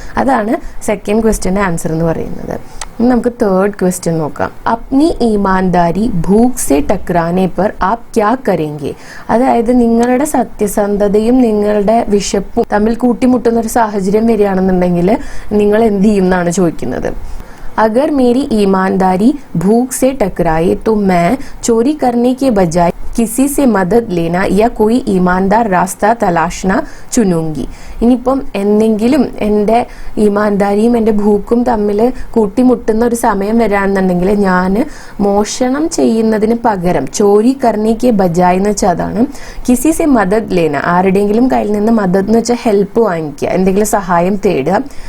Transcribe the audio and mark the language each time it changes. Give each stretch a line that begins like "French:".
Malayalam: അതാണ് second ക്വസ്റ്റ്യന്റെ answer എന്ന് പറയുന്നത്. നമുക്ക് തേർഡ് ക്വസ്റ്റ്യൻ നോക്കാം.
Hindi: അപ്നി ഈമാൻദാരി ഭൂഖ് സെ ടക്രാനെ പർ ആപ് ക്യാ കരേംഗെ.
Malayalam: അതായത് നിങ്ങളുടെ സത്യസന്ധതയും നിങ്ങളുടെ വിശപ്പും തമ്മിൽ കൂട്ടിമുട്ടുന്ന ഒരു സാഹചര്യം വരികയാണെന്നുണ്ടെങ്കിൽ നിങ്ങൾ എന്ത് ചെയ്യും എന്നാണ് ചോദിക്കുന്നത്.
Hindi: अगर मेरी ईमानदारी भूख से टकराए तो मैं चोरी करने के बजाय किसी से मदद लेना या कोई ईमानदार रास्ता तलाशना चुनूंगी.
Malayalam: ഇനിയിപ്പം എന്തെങ്കിലും എൻ്റെ ഈമാൻദാരിയും എൻ്റെ ഭൂക്കും തമ്മിൽ കൂട്ടിമുട്ടുന്ന ഒരു സമയം വരാണെന്നുണ്ടെങ്കിൽ ഞാൻ മോഷണം ചെയ്യുന്നതിന് പകരം
Hindi: ചോരി കർണിക്ക് ബജായ്
Malayalam: എന്ന് വെച്ചാൽ അതാണ്
Hindi: കിസി സെ മദദ് ലേന,
Malayalam: ആരുടെയെങ്കിലും കയ്യിൽ നിന്ന് മദദ് എന്ന് വെച്ചാൽ ഹെൽപ്പ് വാങ്ങിക്കുക, എന്തെങ്കിലും സഹായം തേടുക.